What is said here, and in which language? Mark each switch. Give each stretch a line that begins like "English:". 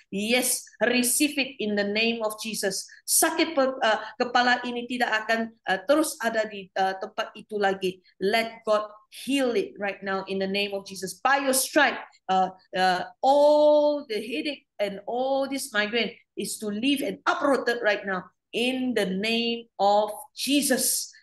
English: Yes, receive it in the name of Jesus.
Indonesian: Sakit kepala ini tidak akan terus ada di tempat itu lagi.
English: Let God heal it right now in the name of Jesus. By your stripe, all the headache and all this migraine is to leave and uprooted right now in the name of Jesus.